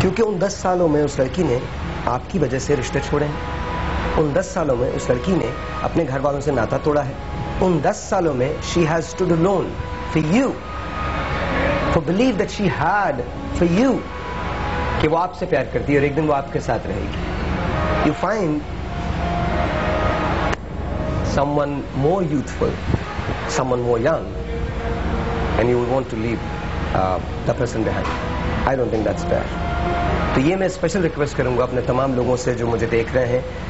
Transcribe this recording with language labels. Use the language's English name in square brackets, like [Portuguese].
[Urdu] کیونکہ ان 10 سالوں میں اس لڑکی نے آپ کی وجہ سے رشتے چھوڑے ہیں, ان 10 سالوں میں اس لڑکی نے اپنے گھر والوں سے ناتا توڑا ہے, ان 10 سالوں میں [English] she has stood alone for you, [Urdu] for believe that she had for you, کہ وہ آپ سے پیار کرتی ہے اور ایک دن وہ آپ کے ساتھ رہے گی. [English] You find someone more youthful, someone more young, and you want to leave the person behind. I don't think that's fair. [Urdu] تو یہ میں اسپیشل ریکویسٹ کروں گا اپنے تمام لوگوں سے جو مجھے دیکھ رہے ہیں.